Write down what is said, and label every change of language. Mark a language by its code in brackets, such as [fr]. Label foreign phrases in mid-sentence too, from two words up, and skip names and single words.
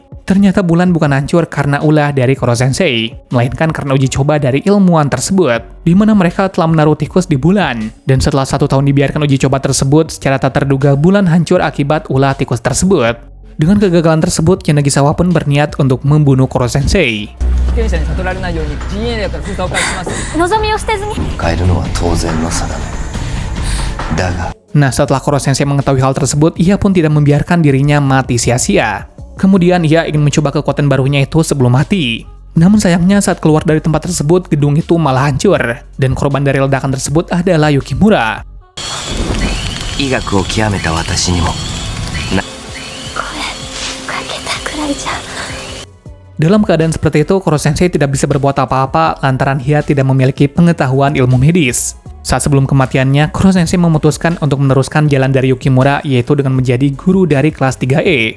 [id] Ternyata bulan bukan hancur karena ulah dari Kuro Sensei, melainkan karena uji coba dari ilmuwan tersebut, di mana mereka telah menaruh tikus di bulan. Dan setelah 1 tahun dibiarkan uji coba tersebut, secara tak terduga bulan hancur akibat ulah tikus tersebut. Dengan kegagalan tersebut, Yanagisawa pun berniat untuk membunuh Kuro Sensei. [ja] 望みを捨てずに変えるのは当然の定めだが [id] Nah, setelah Kuro Sensei mengetahui hal tersebut, ia pun tidak membiarkan dirinya mati sia-sia. Kemudian ia ingin mencoba kekuatan barunya itu sebelum mati. Namun sayangnya saat keluar dari tempat tersebut, gedung itu malah hancur. Dan korban dari ledakan tersebut adalah Yukimura. [ja] 医学を極めた私にも [id] Dalam keadaan seperti itu, Kuro Sensei tidak bisa berbuat apa-apa lantaran ia tidak memiliki pengetahuan ilmu medis. Saat sebelum kematiannya, Kuro Sensei memutuskan untuk meneruskan jalan dari Yukimura, yaitu dengan menjadi guru dari kelas 3E.